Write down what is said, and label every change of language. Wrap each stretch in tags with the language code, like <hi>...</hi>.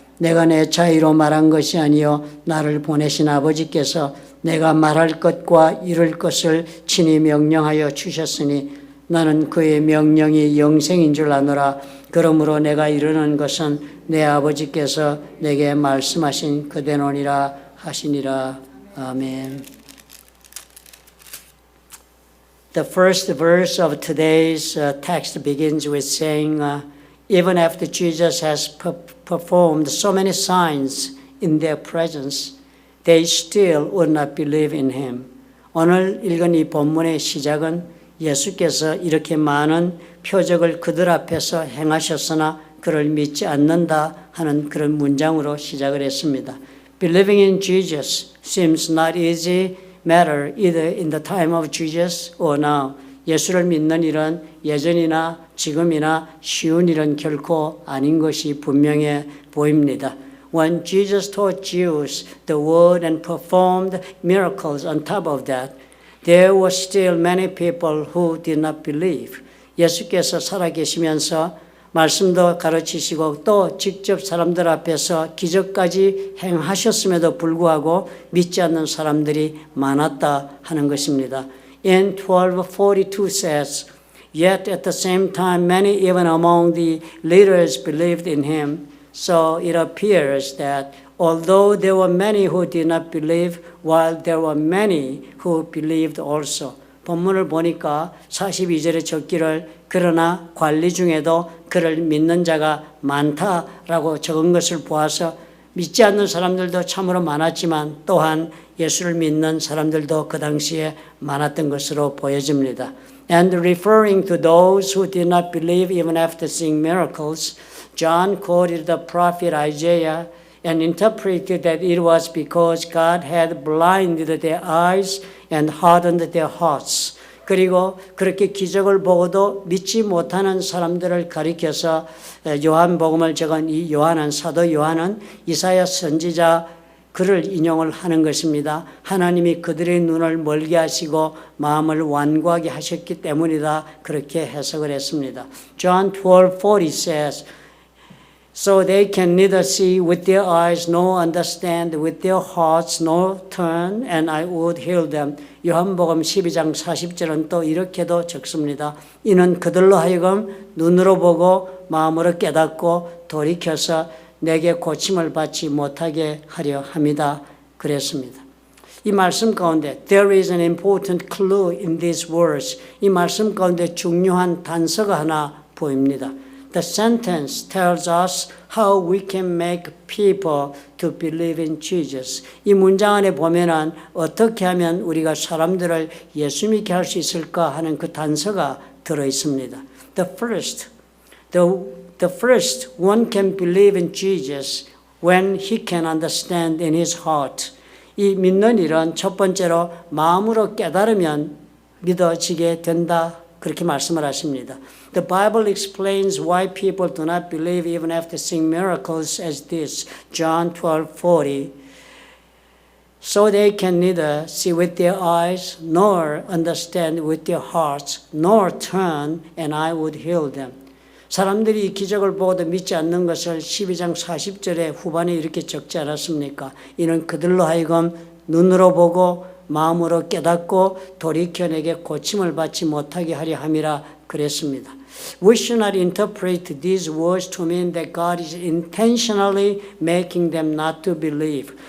<ko>내가 내 자의로 말한 것이 아니요 나를 보내신 아버지께서 내가 말할 것과 이룰 것을 친히 명령하여 주셨으니 나는 그의 명령이 영생인 줄 아노라. 그러므로 내가 이르는 것은 내 아버지께서 내게 말씀하신 그대로니라 하시니라. 아멘.</ko> <en>The first verse of today's text begins with saying, even after Jesus has performed so many signs in their presence, they still would not believe in him.</en> <ko>오늘 읽은 이 본문의 시작은 예수께서 이렇게 많은 표적을 그들 앞에서 행하셨으나 그를 믿지 않는다 하는 그런 문장으로 시작을 했습니다.</ko> <en>Believing in Jesus seems not easy matter either in the time of Jesus or now.</en> <ko>예수를 믿는 일은 예전이나 지금이나 쉬운 일은 결코 아닌 것이 분명해 보입니다.</ko> <en>When Jesus taught Jews the word and performed miracles on top of that, there were still many people who did not believe.</en> <ko>예수께서 살아계시면서 말씀도 가르치시고 또 직접 사람들 앞에서 기적까지 행하셨음에도 불구하고 믿지 않는 사람들이 많았다 하는 것입니다.</ko> <en>In 12:42 says, yet at the same time many even among the leaders believed in him. So it appears that although there were many who did not believe, while there were many who believed also.</en> <ko>본문을 보니까 42절에 적기를 그러나 관리 중에도 그를 믿는 자가 많다라고 적은 것을 보아서 믿지 않는 사람들도 참으로 많았지만 또한 예수를 믿는 사람들도 그 당시에 많았던 것으로 보여집니다.</ko> <en>And referring to those who did not believe even after seeing miracles, John quoted the prophet Isaiah and interpreted that it was because God had blinded their eyes and hardened their hearts.</en> <ko>그리고 그렇게 기적을 보고도 믿지 못하는 사람들을 가리켜서 요한복음을 적은 이 요한은 사도 요한은 이사야 선지자 그를 인용을 하는 것입니다. 하나님이 그들의 눈을 멀게 하시고 마음을 완고하게 하셨기 때문이다. 그렇게 해석을 했습니다.</ko> <en>John 12:40 says, So they can neither see with their eyes nor understand with their hearts nor turn and I would heal them.</en> <ko>요한복음 12장 40절은 또 이렇게도 적습니다. 이는 그들로 하여금 눈으로 보고 마음으로 깨닫고 돌이켜서 내게 고침을 받지 못하게 하려 함이다. 그랬습니다. 이 말씀 가운데</ko> <en>there is an important clue in these words.</en> <ko>이 말씀 가운데 중요한 단서가 하나 보입니다.</ko> <en>The sentence tells us how we can make people to believe in Jesus.</en> <ko>이 문장 안에 보면은 어떻게 하면 우리가 사람들을 예수 믿게 할 수 있을까 하는 그 단서가 들어 있습니다.</ko> <en>The first, the the first, one can believe in Jesus when he can understand in his heart.</en> <ko>이 믿는 일은 첫 번째로 마음으로 깨달으면 믿어지게 된다. 그렇게 말씀을 하십니다.</ko> <en>The Bible explains why people do not believe even after seeing miracles as this. John 12:40. So they can neither see with their eyes, nor understand with their hearts, nor turn, and I would heal them.</en> <ko>사람들이 이 기적을 보고도 믿지 않는 것을 12장 40절에 후반에 이렇게 적지 않았습니까? 이는 그들로 하여금 눈으로 보고 마음으로 깨닫고 돌이켜 내게 고침을 받지 못하게 하려 함이라 그랬습니다.</ko> <en>We should not interpret these words to mean that God is intentionally making them not to believe.</en>